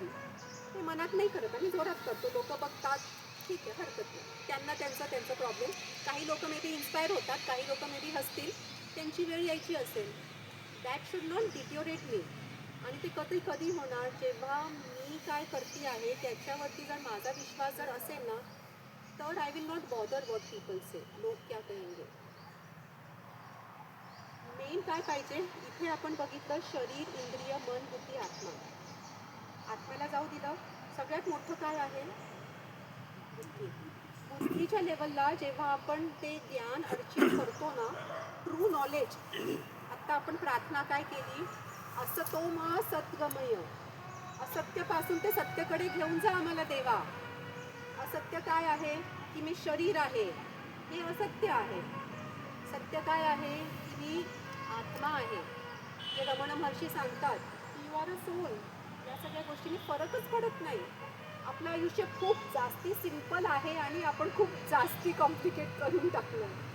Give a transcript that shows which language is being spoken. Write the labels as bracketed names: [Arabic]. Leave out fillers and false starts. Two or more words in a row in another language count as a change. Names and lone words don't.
[Marathi] ते मनात नाही करत आम्ही जोरात करतो. लोक बघतात ठीक आहे हरकत नाही त्यांना त्यांचा प्रॉब्लेम. काही लोक [English] may be [Marathi] इन्स्पायर होतात काही लोक [English] may be [Marathi] हसतील त्यांची वेळ यायची असेल. [English] that should not deteriorate me. [Marathi] आणि ते कधी होणार जेव्हा मी काय करते आहे त्याच्यावरती जर माझा विश्वास जर असेल ना तर [English] I will not bother what people say [Hindi] लोक क्या कहेंगे. [Marathi] मेन काय पाहिजे इथे आपण बघितलं शरीर इंद्रिय मन बुद्धी आत्मा. आत्म्याला जाऊ दिलं. सगळ्यात मोठं काय आहे बुद्धी. बुद्धीच्या लेवलला जेव्हा आपण ते ज्ञान अर्चित करतो ना [English] true knowledge. [Marathi] आत्ता आपण प्रार्थना काय केली [Sanskrit] असतो मा सद्गमय. [Marathi] असत्यपासून ते सत्याकडे घेऊन जा आम्हाला देवा. असत्य काय आहे की मी शरीर आहे हे असत्य आहे सत्य काय आहे की मी आत्मा आहे. जे रमण महर्षी सांगतात की [English] you are a soul. [Marathi] या सगळ्या गोष्टींनी फरकच पडत नाही. आपलं आयुष्य खूप जास्ती सिंपल आहे आणि आपण खूप जास्ती कॉम्प्लिकेट करून टाकलं.